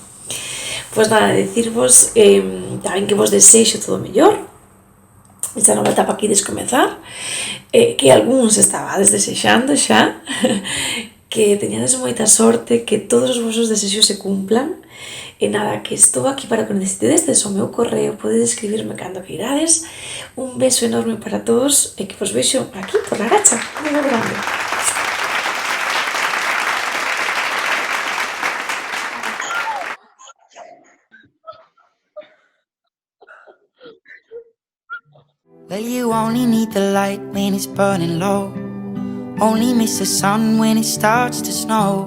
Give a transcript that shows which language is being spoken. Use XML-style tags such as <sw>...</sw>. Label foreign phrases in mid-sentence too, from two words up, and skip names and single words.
<gl>Pois nada, decirvos tamén que vos desexo todo o mellor esta nova etapa que ides comezar, que algúns estabades desexando xa, que teñades moita sorte, que todos os vosos desexos se cumplan. E nada, que estou aquí para que necesitedes o meu correo, podedes escribirme cando que irades. Un beso enorme para todos e que vos vexo aquí por la Aracha. Moi grande.</gl> <en>Well, you only need the light when it's burning low. Only miss the sun when it starts to snow.</en>